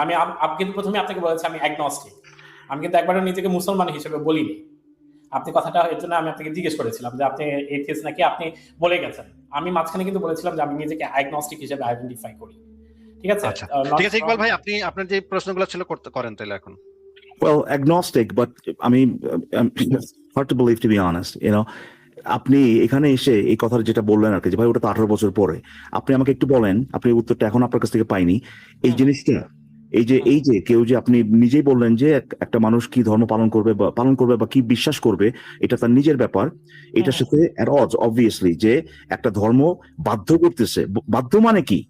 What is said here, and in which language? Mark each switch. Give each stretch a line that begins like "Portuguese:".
Bangla: আমি কিন্তু প্রথমে আপনাকে বলেছি আমি অ্যাগনস্টিক, আমি কিন্তু একবারও নিজেকে মুসলমান হিসেবে বলিনি। আপনি কথাটা এর জন্য আমি আপনাকে জিজ্ঞেস করেছিলাম যে আপনি এথিস্ট নাকি, আপনি বলে গেছেন। আমি মাঝখানে কিন্তু বলেছিলাম যে আমি নিজেকে অ্যাগনস্টিক হিসেবে আইডেন্টিফাই করি। ঠিক আছে? আচ্ছা ঠিক আছে ইকবাল ভাই, আপনি আপনার যে প্রশ্নগুলো ছিল করেন তাহলে এখন।
English: Well, agnostic, but I mean, hard to believe, to be honest.
Bangla: আপনি এখানে এসে এই কথাটা যেটা বললেন আর কি, যে ভাই ওটা তো 18 বছর পরে, আপনি আমাকে একটু বলেন, আপনি উত্তরটা এখন আপনার কাছ থেকে পাইনি। এই জিনিসটা এই যে কেউ যে আপনি নিজেই বললেন যে একটা মানুষ কি ধর্ম পালন করবে বা কি বিশ্বাস করবে এটা তার নিজের ব্যাপার। এটার সাথে
English: at odds obviously
Bangla: যে একটা ধর্ম বাধ্য করতেছে। বাধ্য মানে কি?